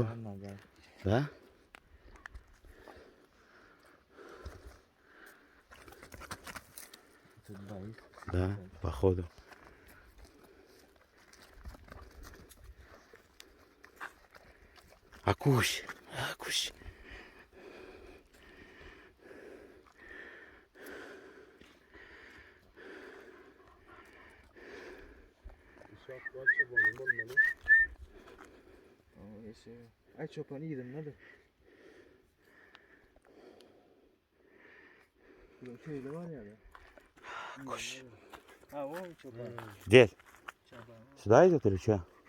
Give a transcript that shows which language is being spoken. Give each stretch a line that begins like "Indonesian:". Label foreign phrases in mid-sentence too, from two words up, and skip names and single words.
Russian: Да? Да, походу. Акусь.
Turkish: Ay çobanı yedim hadi. Burada köyde var ya. Акусь. Ha o çoban.
Russian: Дед,
Turkish: Çoban.
Russian: сюда идет или что?